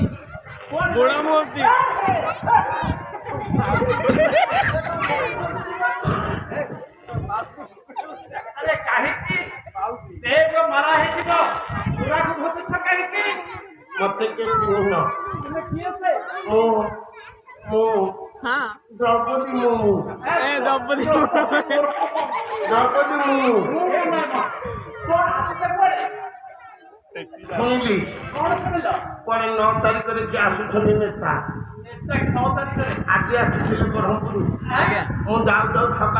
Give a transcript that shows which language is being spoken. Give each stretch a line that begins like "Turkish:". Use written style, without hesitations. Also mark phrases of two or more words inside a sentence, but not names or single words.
Odia: ଗୋଡ଼ା ମୂର୍ତ୍ତି ଆରେ କାହିଁକି ଷ୍ଟେଜ ମାରା ହେଇଯିବ ପୁରାକୁ ଭୋଗୁଛ କାହିଁକି ମତେ କିଏ ଚିହ୍ନିନ ତୁମେ କିଏ ସେ ମୁଁ হ্যাঁ ଦ୍ରୌପଦୀ ମୁଁ ଏ ଦ୍ରୌପଦୀ ଦ୍ରୌପଦୀ ମୁଁ କଣ ଆସିଛ କୁଆଡେ ଶୁଣିଲି କଣ ଶୁଣିଲ କୁଆଡେ 9 ତାରିଖରେ କିଏ ଆସୁଛନ୍ତି ନେତା ଏତେ 9 ତାରିଖରେ ଆଜି ଆସିଥିଲେ ବ୍ରହ୍ମପୁର ଆଜ୍ଞା ମୁଁ ଯାଉ ଯାଉ ସକାଳ